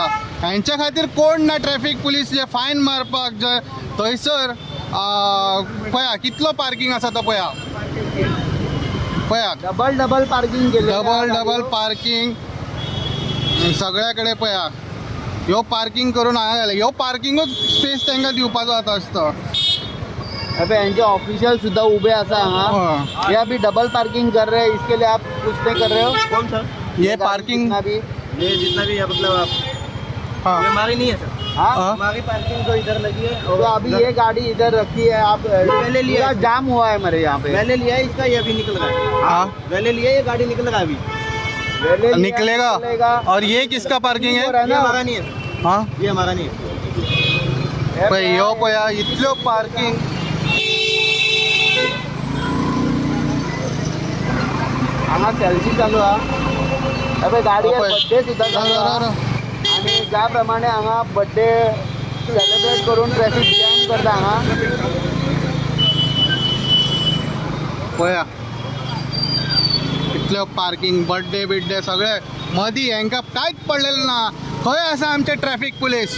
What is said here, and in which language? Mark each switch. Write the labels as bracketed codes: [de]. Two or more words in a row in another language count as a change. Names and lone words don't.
[kok] हांच्या खातीर कोण ना [en] traffic police [kok] जे फायन मारपाक जे थंयसर पळया कितलो पार्किंग आसा तो पळया [en] double parking [kok] केले. [en] double parking [kok] सगळ्या कडेन पळया ह्यो पार्किंग करून हांगा घाले. ह्यो पार्किंगूच स्पेस तांकां दिवपाचो आतां आसता. अबे यांचे ऑफिशियल सुद्धा उभे असा हां, [hi] ये अभी [en] double parking [hi] कर रहे हैं, इसके लिए आप कुछ नहीं कर रहे हो? कौन सर? ये पार्किंग जितना भी ये जितना भी है मतलब आप हाँ ये हमारी नहीं है सर। हाँ, हाँ। हमारी पार्किंग तो इधर लगी है तो और अभी ये गाड़ी इधर रखी है, आप पहले लिया पूरा है। जाम हुआ है मेरे यहाँ पे। पहले लिया है इसका, ये अभी निकल रहा है। हाँ पहले लिया ये गाड़ी निकल रहा है अभी। पहले लिया, निकलेगा। और ये किसका पार्किंग हो है? रहा है ये ना? हमारा नहीं है सर, हाँ ये हमारा नहीं है। [kok] पण यो पया इतल्यो पार्किंग हांगा सेल्फी चालू हा. अबे गाडी होय. बर्थडे सुद्धा चालू हा. आणि ज्याप्रमाणे हांगा [en] birthday celebrate [kok] करून [en] traffic jam [kok] करता हांगा. पया इतल्यो पार्किंग बर्थडे बिड्डे सगळे मदीं हांकां कांयच पडलेलें ना. खंय आसा आमचे [en] traffic police?